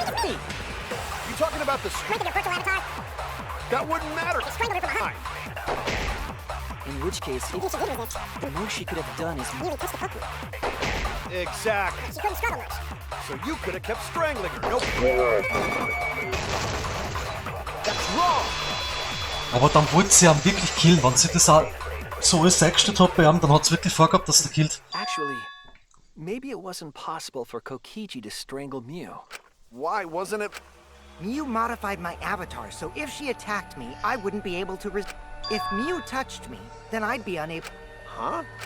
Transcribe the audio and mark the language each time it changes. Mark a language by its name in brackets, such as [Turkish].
[English] You talking about the strength of your virtual avatar? That wouldn't matter. Strangled her from behind. In which case, the most she could have done is merely touch the culprit. Exactly. She couldn't struggle much. So you could have kept strangling her. Nope. That's wrong. [German] Aber dann wollte sie ihn wirklich killen. Wenn sie das auch so alles eingestellt hat bei ihm, dann hat sie wirklich vorgehabt, dass er killt. [English] Actually, maybe it wasn't possible for Kokichi to strangle Mew. Why wasn't it? Mew modified my avatar, so if she attacked me, I wouldn't be able to If Mew touched me, then I'd be unable... Huh?